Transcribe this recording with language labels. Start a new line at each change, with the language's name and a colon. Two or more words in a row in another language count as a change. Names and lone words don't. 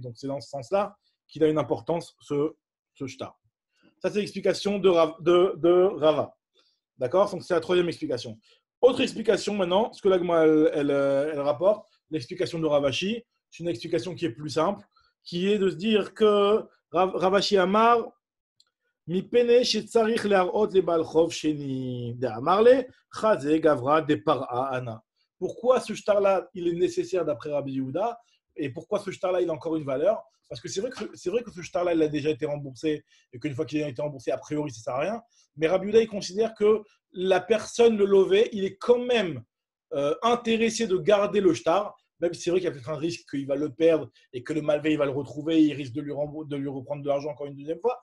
French: Donc c'est dans ce sens-là qu'il a une importance, ce shtar. Ça, c'est l'explication de Rava. D'accord? Donc c'est la troisième explication. Autre explication maintenant, ce que l'Agma elle rapporte, l'explication de Ravashi, c'est une explication qui est plus simple, qui est de se dire que Ravashi Amar,
Hebrew: מפני שצריך להראות לבעל חוב שני דאמר לי, חזה גברה דפרעה ענה.
French: Pourquoi ce shtar-là, il est nécessaire d'après Rabbi Yehuda et pourquoi ce shtar-là, il a encore une valeur? Parce que c'est vrai que ce shtar-là, il a déjà été remboursé et qu'une fois qu'il a été remboursé, a priori, ça ne sert à rien. Mais Rabbi Yehuda, il considère que la personne, le lové, il est quand même intéressé de garder le shtar, même si c'est vrai qu'il y a peut-être un risque qu'il va le perdre et que le malvé il va le retrouver, il risque de lui reprendre de l'argent encore une deuxième fois.